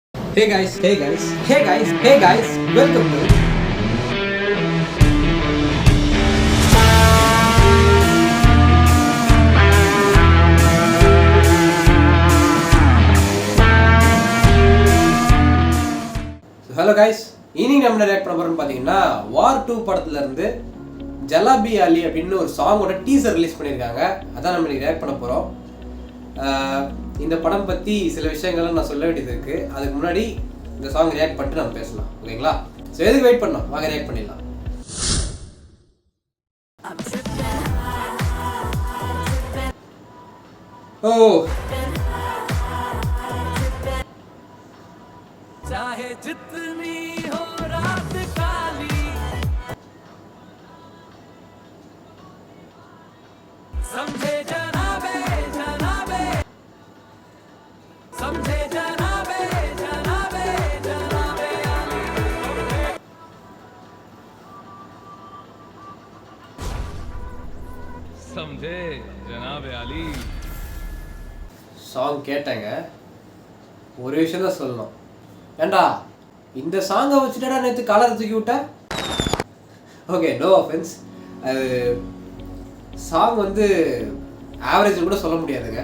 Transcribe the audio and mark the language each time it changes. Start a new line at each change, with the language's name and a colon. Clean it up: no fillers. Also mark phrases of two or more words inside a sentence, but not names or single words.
English: Hey guys, hey guys, hey guys, hey guys, welcome to Hello guys,
Tamil: இன்னைக்கு நம்ம ரியாக்ட் பண்ண போறோம்னு பாத்தீங்கன்னா வார் 2 படத்துல இருந்து ஜலாபி அலி அப்படின்னு ஒரு சாங்கோட டீசர் ரிலீஸ் பண்ணிருக்காங்க. அதான் நம்ம இன்னைக்கு ரியாக்ட் பண்ண போறோம். இந்த படம் பத்தி சில விஷயங்களை நான் சொல்ல வேண்டியது இருக்கு. அதுக்கு முன்னாடி இந்த சாங் ரியாக்ட் பண்ணிட்டு நம்ம பேசலாம், ஓகேங்களா? ஸோ எதுக்கு வெயிட் பண்ணோம், வாங்க ரியாக்ட் பண்ணிடலாம்.
Hindi: ஓ चाहे जितनी हो रात काली समझे जनाबे जनाबे समझे जनाबे जनाबे जनाबे समझे जनाबे अली
Tamil: சாங் கேட்டாங்க. ஒரு விஷயம் தான் சொல்லணும். ஏண்டா இந்த சாங்கை வச்சுட்டா நேற்று காலரை தூக்கி விட்டேன்.
English: Okay, no offence.
Tamil: அது சாங் வந்து ஆவரேஜ் கூட சொல்ல முடியாதுங்க.